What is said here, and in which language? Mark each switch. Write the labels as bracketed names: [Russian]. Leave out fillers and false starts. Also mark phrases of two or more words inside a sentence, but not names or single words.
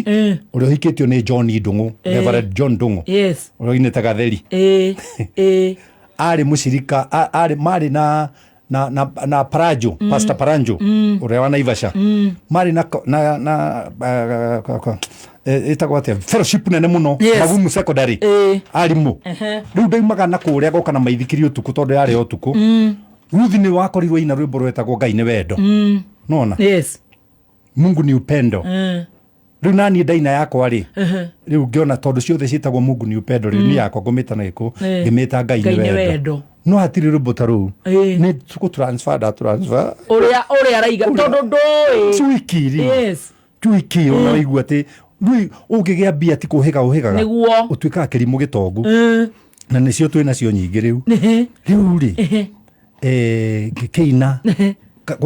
[Kikuyu] ũrĩa ũhikĩtio nĩ John Ndung'u Reverend John Ndung'u ũrĩa oinĩte Gatheri arĩ mũcirika marĩ na Paranjo Pastor Paranjo ũrĩa wa Naivasha marĩ na ĩtagwo atĩa fellowship nene mũno Magumu secondary arimũ rĩu ndaumaga na kũrĩa goka na maithikiri ũtukũ tondũ yarĩ ũtukũ Ruthi nĩ wakorirwo ina rwĩmbo rwetagwo Ngai nĩ wendo nona [Swahili] Mungu ni upendo [Kikuyu] rĩu naniĩ ndaina yakwa rĩ rĩu ngĩona tondũ ciothe ciĩtagwo [Swahili] Mungu ni upendo [Kikuyu] rĩu niĩ yakwa ngũmĩta na gĩkũ ngĩmĩta Ngai nĩ wendo no hatirĩ rwĩmbo ta rũu nĩ tũgũtransfer ũrĩa araiga tondũ ndũĩ cuiki ona waigua atĩ rĩu ũngĩgĩa mbia ti kũhĩgaga ũtuĩkaga kĩrimũ gĩtongu na nĩcio twĩ nacio nyingĩ rĩu rĩ ngĩkĩina gwa